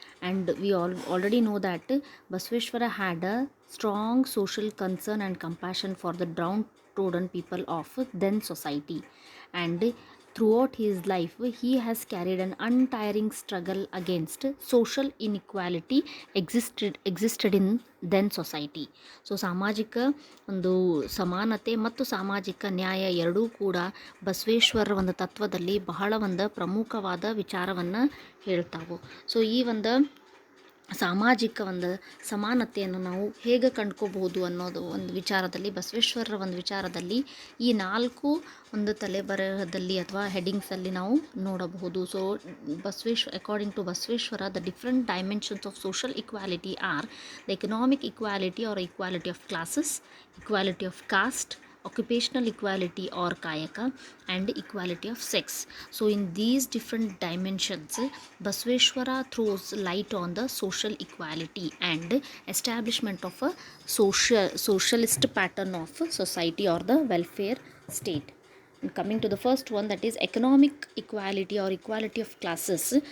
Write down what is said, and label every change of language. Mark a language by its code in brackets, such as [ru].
[en] And we all already know that Basaveshwara had a strong social concern and compassion for the downtrodden people of then society. And throughout his life, he has carried an untiring struggle against social inequality existed in then society. [kn] So ಸಾಮಾಜಿಕ ಒಂದು ಸಮಾನತೆ ಮತ್ತು ಸಾಮಾಜಿಕ ನ್ಯಾಯ ಎರಡೂ ಕೂಡ ಬಸವೇಶ್ವರರ ಒಂದು ತತ್ವದಲ್ಲಿ ಬಹಳ ಒಂದು ಪ್ರಮುಖವಾದ ವಿಚಾರವನ್ನು ಹೇಳ್ತಾವೆ. ಸೊ ಈ ಒಂದು ಸಾಮಾಜಿಕ ಒಂದು ಸಮಾನತೆಯನ್ನು ನಾವು ಹೇಗೆ ಕಂಡ್ಕೋಬಹುದು ಅನ್ನೋದು ಒಂದು ವಿಚಾರದಲ್ಲಿ ಬಸವೇಶ್ವರರ ಒಂದು ವಿಚಾರದಲ್ಲಿ ಈ ನಾಲ್ಕು ಒಂದು ತಲೆಬರಹದಲ್ಲಿ ಅಥವಾ ಹೆಡ್ಡಿಂಗ್ಸಲ್ಲಿ ನಾವು ನೋಡಬಹುದು. [en] So according to Basaveshwara, the different dimensions of social equality or the economic equality or equality of classes, equality of caste, occupational equality or kayaka, and equality of sex. So in these different dimensions, Basaveshwara throws light on the social equality and establishment of a socialist pattern of society or the welfare state. And coming to the first one, that is economic equality or equality of classes.